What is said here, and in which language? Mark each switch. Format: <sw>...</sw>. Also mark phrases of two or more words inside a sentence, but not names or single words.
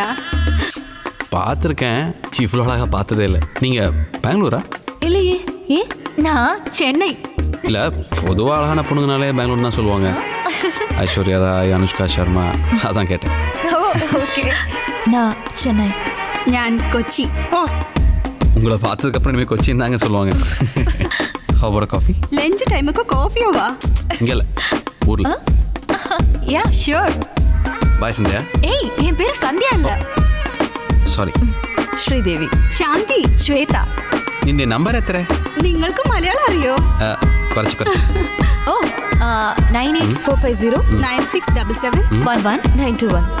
<ta>பார்த்துருக்கேன், இவ்வளோ அழகாக பார்த்ததே இல்லை. நீங்கள் பெங்களூரா? இல்லையே. ஏ, நான் சென்னை. இல்லை, பொதுவாக அழகான பொண்ணுங்கனாலே பெங்களூர் தான் சொல்லுவாங்க. ஐஸ்வர்யா ராய், அனுஷ்கா சர்மா, அதான் கேட்டேன். ஓகே. நான் சென்னை.</ta> <ml>ഞാൻ കൊച്ചി.</ml> <ta>உங்களை பார்த்ததுக்கப்புறம் இனிமேல் கொச்சின் தாங்க சொல்லுவாங்க.</ta> <en>how coffee? lunch timeokke</en> <ml>കോഫിയോ വാ?</ml> <ta>இங்கே இல்லை, ஊரில்.</ta> <en>ya sure.</en> <ta>பாய் சந்தியா.</ta> <ml>ഏയ്, എൻ പേര് സന്ധ്യ അല്ല.</ml> <ta>சாரி.</ta> <ml>ശ്രീദേവി. ശാന്തി. ശ്വേത. നിന്റെ നമ്പർ എത്ര? നിങ്ങൾക്ക് മലയാളം അറിയോ? കുറച്ച്. ഓ, 9845 9677 11921.</ml>